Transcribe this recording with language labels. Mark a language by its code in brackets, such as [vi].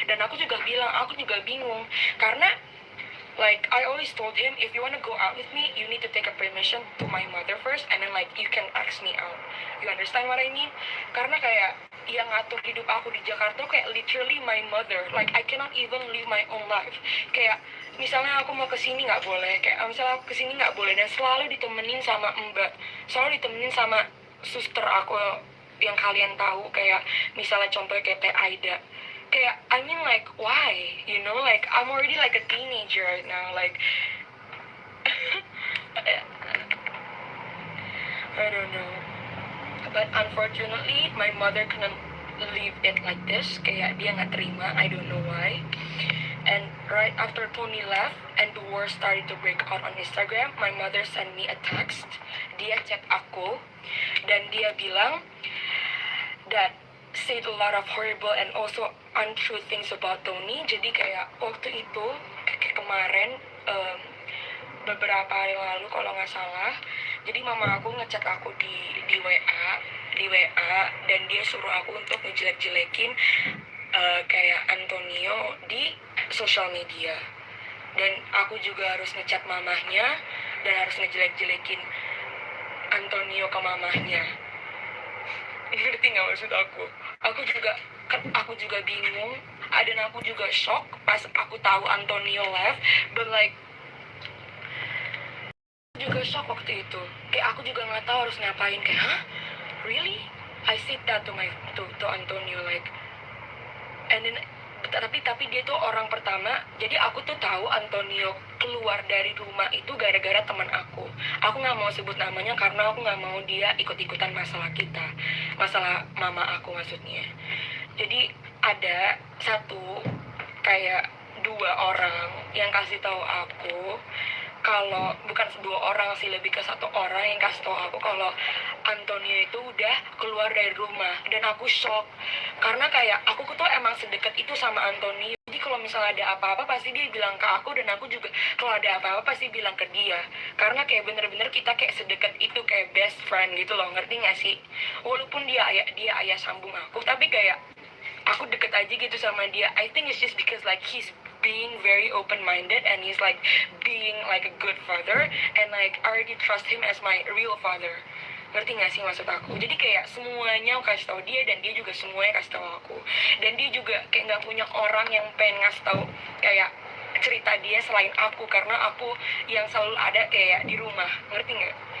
[id] Dan aku juga bilang, aku juga bingung, karena [en] like I always told him, if you wanna go out with me, you need to take a permission to my mother first, and then like you can ask me out. You understand what I mean? [id] Karena kayak yang ngatur hidup aku di Jakarta kayak [en] literally my mother. Like I cannot even live my own life. [id] Kayak misalnya aku mau kesini nggak boleh, kayak misalnya aku kesini nggak boleh, dan selalu ditemenin sama mbak, selalu ditemenin sama suster aku yang kalian tahu, kayak misalnya contohnya kayak Teh Aida. [en] Kayak I mean like why, you know, like I'm already like a teenager right now, like I don't know, but unfortunately my mother couldn't leave it like this. [id] Kayak dia nggak terima, [en] I don't know why. And right after Tony left and the war started to break out on Instagram, my mother sent me a text. [id] Dia chat aku dan dia bilang [en] that said a lot of horrible and also untrue things about Tony. [id] Jadi kayak waktu itu kemarin beberapa hari lalu kalau nggak salah, jadi mama aku ngechat aku di WA dan dia suruh aku untuk ngejelek-jelekin kayak Antonio di sosial media, dan aku juga harus ngechat mamahnya dan harus ngejelek-jelekin Antonio ke mamahnya. Ngerti nggak maksud aku? Aku juga bingung, dan aku juga shock pas aku tahu Antonio left, but like juga shock waktu itu. Kayak aku juga nggak tahu harus ngapain. [en] Kayak hah, really? I said that to Antonio, like, and then [id] tapi dia tuh orang pertama. Jadi aku tuh tahu Antonio keluar dari rumah itu gara-gara teman aku nggak mau sebut namanya karena aku nggak mau dia ikut-ikutan masalah kita, masalah mama aku maksudnya. Jadi ada satu kayak 2 orang yang kasih tahu aku kalau, bukan 2 orang sih, lebih ke 1 orang yang kasih tahu aku kalau Antonio itu udah keluar dari rumah. Dan aku shock karena kayak aku tuh emang sedekat itu sama Antonio. Jadi kalau misalnya ada apa-apa pasti dia bilang ke aku, dan aku juga kalau ada apa-apa pasti bilang ke dia. Karena kayak bener-bener kita kayak sedekat itu, kayak best friend gitu loh, ngerti gak sih? Walaupun dia ayah sambung aku, tapi kayak aku deket aja gitu sama dia. [en] I think it's just because like he's being very open-minded and he's like being like a good father, and like I already trust him as my real father. [id] Ngerti gak sih maksud aku? Jadi kayak semuanya aku kasih tahu dia, dan dia juga semuanya kasih tahu aku. Dan dia juga kayak gak punya orang yang pengen ngasih tahu kayak cerita dia selain aku, karena aku yang selalu ada kayak di rumah, ngerti gak?